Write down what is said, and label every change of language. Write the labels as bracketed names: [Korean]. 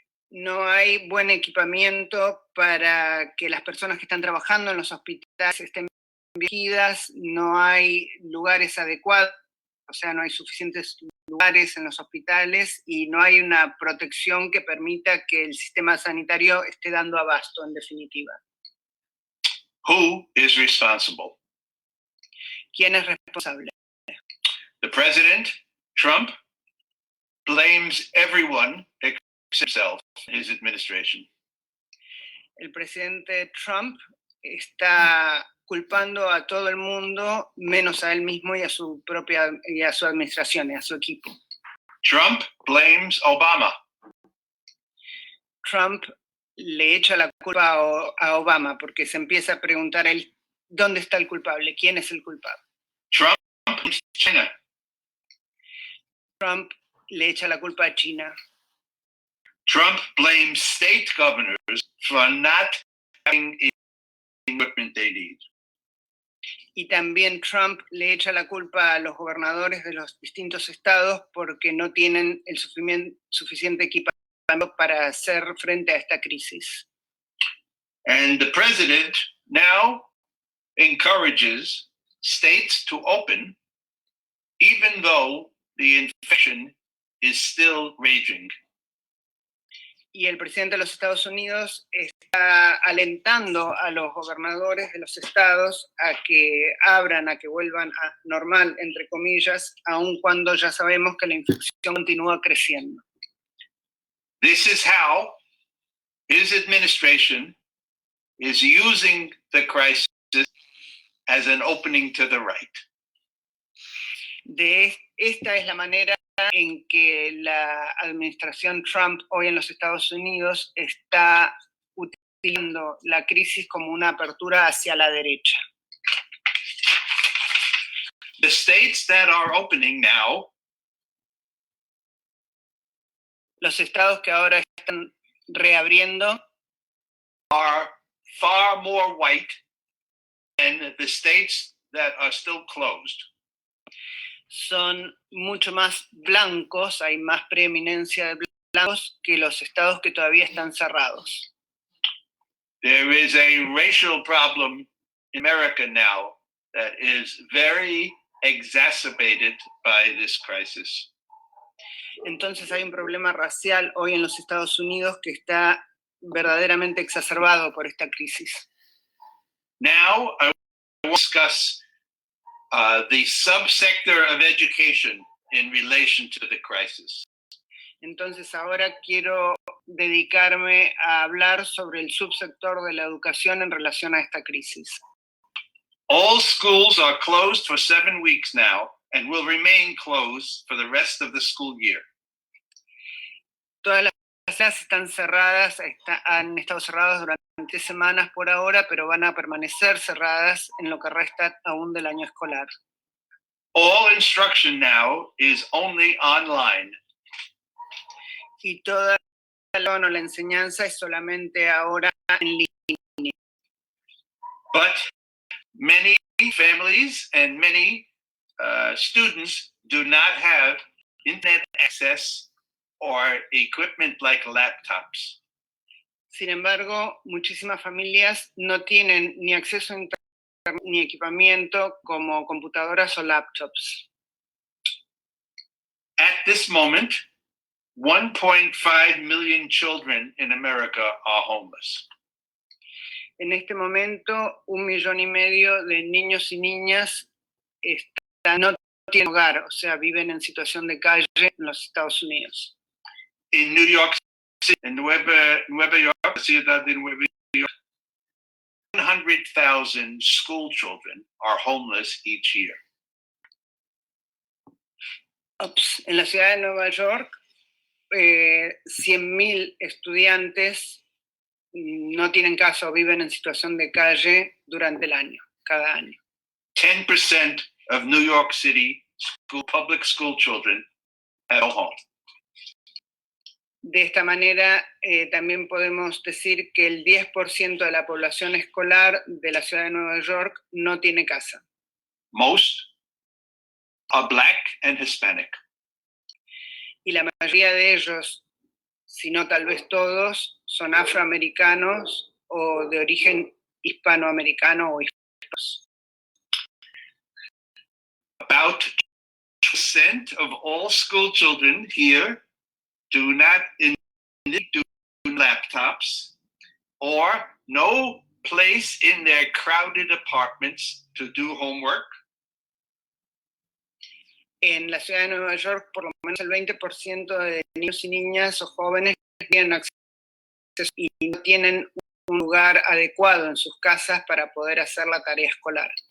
[Spanish] No hay buen equipamiento para que las personas que están trabajando en los hospitales estén protegidas, no hay lugares adecuados, o sea, no hay suficientes lugares en los hospitales y no hay una protección que permita que el sistema sanitario esté dando abasto, en definitiva. [English] Who is responsible? [Spanish] ¿Quién es responsable? [English] The president, Trump, blames everyone except himself, his administration. [Spanish] El presidente Trump está culpando a todo el mundo menos a él mismo y a su administración y a su equipo. [English] Trump blames Obama. [Spanish] Trump le echa la culpa a Obama porque se empieza a preguntar a él dónde está el culpable, quién es el culpable. [English] Trump blames China. [Spanish] Trump le echa la culpa a China. [English] Trump blames state governors for not having the equipment they need. [Spanish] Y también Trump le echa la culpa a los gobernadores de los distintos estados porque no tienen el suficiente equipamiento para hacer frente a esta crisis. [English] And the president now encourages states to open even though the infection is still raging. [Spanish] Y el presidente de los Estados Unidos está alentando a los gobernadores de los estados a que abran, a que vuelvan a normal, entre comillas, aun cuando ya sabemos que la infección continúa creciendo. [English] This is how his administration is using the crisis as an opening to the right. [Spanish] Esta es la manera en que la administración Trump hoy en los Estados Unidos está utilizando la crisis como una apertura hacia la derecha. [English] The states that are opening now [Spanish] Los estados que ahora están reabriendo [English] are far more white than the states that are still closed. [Spanish] son mucho más blancos, hay más preeminencia de blancos que los estados que todavía están cerrados. [English] There is a racial problem in America now that is very exacerbated by this crisis. [Spanish] Entonces hay un problema racial hoy en los Estados Unidos que está verdaderamente exacerbado por esta crisis. [English] Now, I want to discuss the subsector of education in relation to the crisis. [Spanish] Entonces ahora quiero dedicarme a hablar sobre el subsector de la educación en relación a esta crisis. [English] All schools are closed for 7 weeks now and will remain closed for the rest of the school year. [Spanish] Todas las clases están cerradas, han estado cerradas durante semanas por ahora, pero van a permanecer cerradas en lo que resta aún del año escolar. [English] All instruction now is only online. [Spanish] Y toda la enseñanza es solamente ahora en línea. [English] But many families and many students do not have internet access or equipment like laptops. [Spanish] Sin embargo, muchísimas familias no tienen ni acceso a internet ni equipamiento como computadoras o laptops. [English] At this moment, 1.5 million children in America are homeless. [Spanish] En este momento, 1,5 millones de niños y niñas no tienen hogar, o sea, viven en situación de calle en los Estados Unidos. [English] In New York City, in Nueva York, [Spanish] ciudad de Nueva York, [English] 100,000 school children are homeless each year. [Spanish] En la ciudad de Nueva York, 100,000 estudiantes no tienen casa o viven en situación de calle durante el año, cada año. [English] 10% of New York City public school children have no home. [Spanish] De esta manera, también podemos decir que el 10% de la población escolar de la ciudad de Nueva York no tiene casa. [English] Most are Black and Hispanic. [Spanish] Y la mayoría de ellos, si no tal vez todos, son afroamericanos o de origen hispanoamericano o hispanos. [English] About 2% of all school children here do not do laptops or no place in their crowded apartments to do homework. [Spanish] En la ciudad de Nueva York, por lo menos el 20% de niños y niñas o jóvenes tienen acceso y no tienen un lugar adecuado en sus casas para poder hacer la tarea escolar.